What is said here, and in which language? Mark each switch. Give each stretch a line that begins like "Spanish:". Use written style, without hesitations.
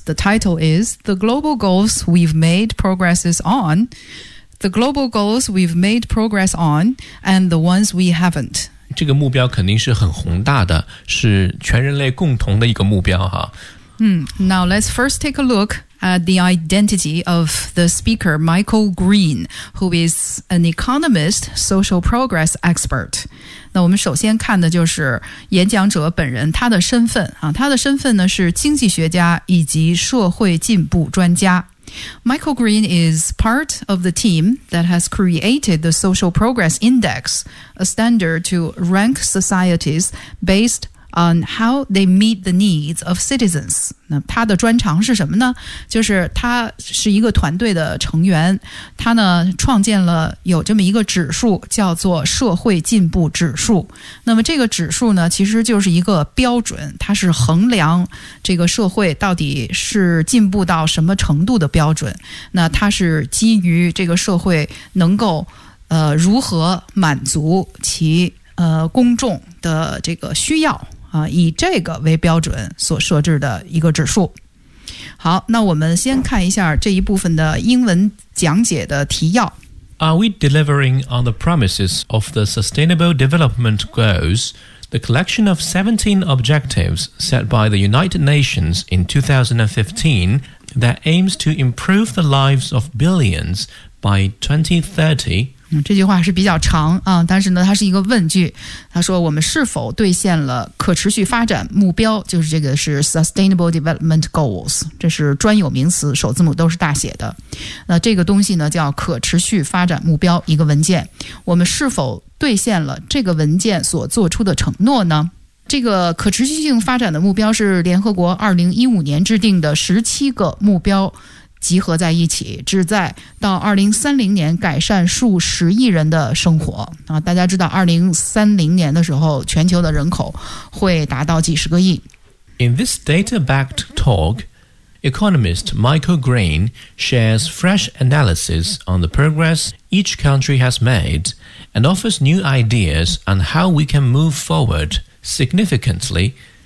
English: The title is The Global Goals We've Made Progresses OnThe global goals we've made progress on and the ones we haven't.
Chinese: 这个目标肯定是很宏大的，是全人类共同的一个目标哈。
English: Now let's first take a look at the identity of the speaker, Michael Green, who is an economist, social progress expert.
Chinese: 那我们首先看的就是演讲者本人他的身份啊，他的身份呢是经济学家以及社会进步专家。
English: Michael Green is part of the team that has created the Social Progress Index, a standard to rank societies based on how they meet the needs of citizens.
Chinese: 那他的专长是什么呢？就是他是一个团队的成员，他呢创建了有这么一个指数，叫做社会进步指数。那么这个指数呢，其实就是一个标准，它是衡量这个社会到底是进步到什么程度的标准。那它是基于这个社会能够如何满足其公众的这个需要。以这个为标准所设置的一个指数。好，那我们先看一下这一部分的英文讲解的提要。
English: Are we delivering on the promises of the Sustainable Development Goals, the collection of 17 objectives set by the United Nations in 2015 that aims to improve the lives of billions by 2030?
Chinese: 这句话是比较长啊，但是呢它是一个问句，它说我们是否兑现了可持续发展目标，就是这个是 Sustainable Development Goals， 这是专有名词，首字母都是大写的。那这个东西呢叫可持续发展目标，一个文件，我们是否兑现了这个文件所做出的承诺呢？这个可持续性发展的目标是联合国2015年制定的17个目标集合在一起，旨在到2030年改善数十亿人的生活啊！大家知道2030年的时候全球的人口会达到几十个亿。
English: In this data-backed talk, economist Michael Green shares fresh analysis on the progress each country has made and offers new ideas on how we can move forward significantly.